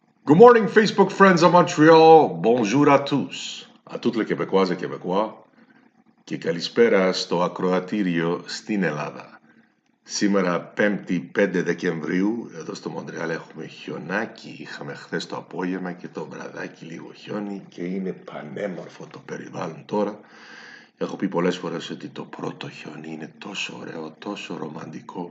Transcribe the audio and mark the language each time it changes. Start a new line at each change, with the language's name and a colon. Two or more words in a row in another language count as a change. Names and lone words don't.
English: Good morning, Facebook friends of Montreal.
French: Bonjour à tous. A toutes les Québécoises et Québécois.
Greek: Και καλησπέρα στο ακροατήριο στην Ελλάδα. Σήμερα 5η 5 Δεκεμβρίου, εδώ στο Μοντρεάλ έχουμε χιονάκι. Είχαμε χθες το απόγευμα και το βραδάκι λίγο χιόνι και είναι πανέμορφο το περιβάλλον τώρα. Έχω πει πολλές φορές ότι το πρώτο χιόνι είναι τόσο ωραίο, τόσο ρομαντικό.